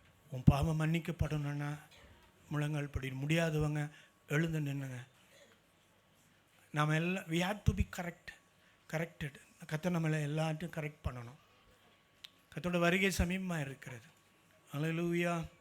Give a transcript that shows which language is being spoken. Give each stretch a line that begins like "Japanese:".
Tamil: உன் பாவம் மன்னிக்கப்படணும்னா முழங்கால் படிடும். முடியாதவங்க எழுந்து நின்னுங்க. நாம் எல்லாம்
English: we have to be corrected.
Tamil: கர்த்தர் நம்மளை எல்லாத்தையும் கரெக்ட் பண்ணணும். கர்த்தரோட வருகை சமீபமாக இருக்கிறது. அல்லேலூயா.